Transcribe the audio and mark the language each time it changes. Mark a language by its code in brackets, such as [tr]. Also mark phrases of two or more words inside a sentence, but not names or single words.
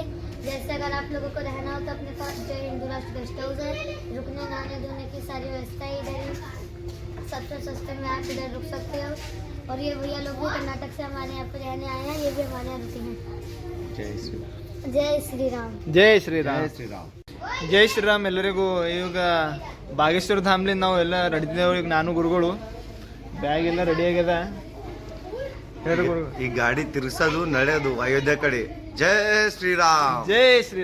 [hi] जैसे अगर आप लोगों को रहना हो तो अपने पास जय हिंदू राष्ट्र गेस्ट हाउस है। रुकने नहाने धोने की सारी व्यवस्था इधर ही सबसे सस्ते में आप इधर रुक सकते हो। और ये भैया लोग भी कर्नाटक से हमारे यहाँ पे रहने आए हैं। ये भी हमारे यहाँ रुके हैं। जय श्री राम। [kn] ಜೈ ಶ್ರೀರಾಮ್. ಜೈ ಶ್ರೀರಾಮ್ ಎಲ್ಲರಿಗೂ. ಇವಾಗ ಬಾಗೇಶ್ವರ ಧಾಮ್ಲಿಂದ ನಾವು ಎಲ್ಲ ರೆಡಿದ್ದೇವೆ. ಈಗ ನಾನು ಗುರುಗಳು ಬ್ಯಾಗ್ ಎಲ್ಲ ರೆಡಿ ಆಗ್ಯದ. ಈ ಗಾಡಿ ತಿರ್ಸೋದು ನಡೆಯೋದು ಅಯೋಧ್ಯೆ ಕಡೆ. ಜೈ ಶ್ರೀರಾಮ್.